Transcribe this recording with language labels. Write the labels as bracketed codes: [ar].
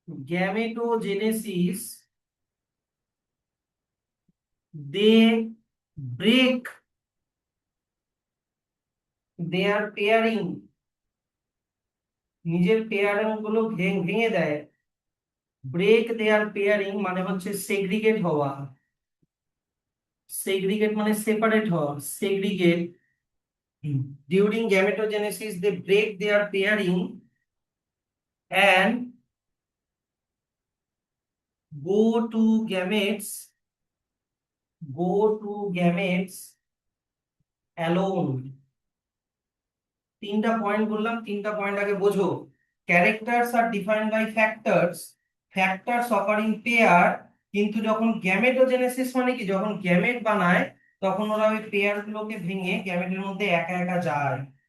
[bn] Gametogenesis, [en] they break their pairing, [bn] নিজের pairing গুলো ভেঙে দেয়। [en] break their pairing [bn] মানে হচ্ছে সেগ্রিগেট হওয়া, সেগ্রিগেট মানে সেপারেট হওয়া, segregate. [en] During gametogenesis they break their pairing and go to gametes, go to gametes alone। [bn] তিনটা পয়েন্ট বললাম, তিনটা পয়েন্ট আগে বোঝো। [en] Characters are defined by factors, factors occurring pair. [bn] কিন্তু যখন গ্যামেটোজেনেসিস মানে কি, যখন গ্যামেট বানায় তখন ওরা ওই পেয়ার গুলোকে ভেঙে গ্যামেটের মধ্যে একা একা যায়।